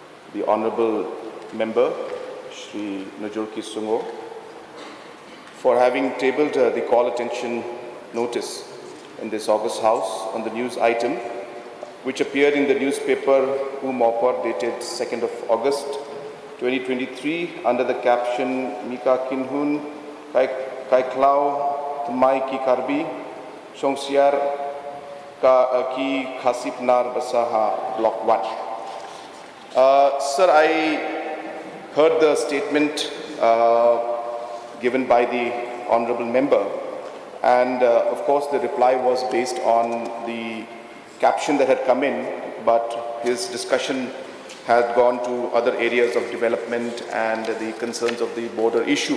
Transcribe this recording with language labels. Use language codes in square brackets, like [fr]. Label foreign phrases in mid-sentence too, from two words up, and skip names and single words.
[en] the Honourable Member, Shri Nujurki Sungo, for having tabled the call attention notice in this August House on the news item, which appeared in the newspaper Mopar dated 2nd of August 2023 under the caption Mika Kinhun Kai Klau Tmai Ki Karbi Jingsyier Ki Khasi Pnar Basaha Block 1. Sir, I heard the statement given by the Honourable Member, and of course the reply was based on the caption that had come in, but his discussion had gone to other areas of development and the concerns of the border issue.